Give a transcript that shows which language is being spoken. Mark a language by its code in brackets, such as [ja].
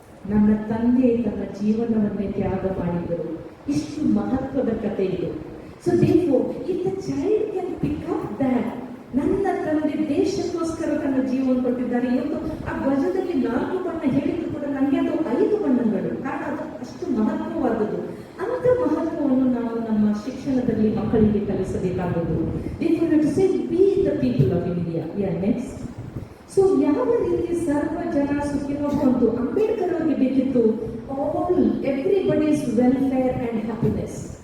[kn] ನನ್ನ ತಂದೆ ತನ್ನ ಜೀವನವನ್ನೇ ತ್ಯಾಗ ಮಾಡಿದರು. ಇಷ್ಟು ಮಹತ್ವದ ಕಥೆ ಇದು. [en] so therefore, if the child can pick up that, [kn] ನನ್ನ ತಂದೆ ದೇಶಕ್ಕೋಸ್ಕರ ತನ್ನ ಜೀವನ ಕೊಟ್ಟಿದ್ದಾರೆ. ಇವತ್ತು ಆ ಧ್ವಜದಲ್ಲಿ 4 ಬಣ್ಣ ಹೇಳಿದ್ರು ಕೂಡ ನನಗೆ ಅದು 5 ಬಣ್ಣಗಳು, ಕಾರಣ ಅದು ಅಷ್ಟು ಮಹತ್ವವಾದದ್ದು. ಅಂತ ಮಹತ್ವವನ್ನು ನಾವು ನಮ್ಮ ಶಿಕ್ಷಣದಲ್ಲಿ ಮಕ್ಕಳಿಗೆ ಕಲಿಸಬೇಕಾಗುವುದು. [en] Therefore, let us say, be the people of India. Yeah, next. [kn] So ಯಾವ ರೀತಿ ಸರ್ವ ಜನ ಸುಖಿನೋ ಬಂತು? ಅಂಬೇಡ್ಕರ್ ಅವರಿಗೆ ಬೇಕಿತ್ತು [en] everybody's welfare and happiness.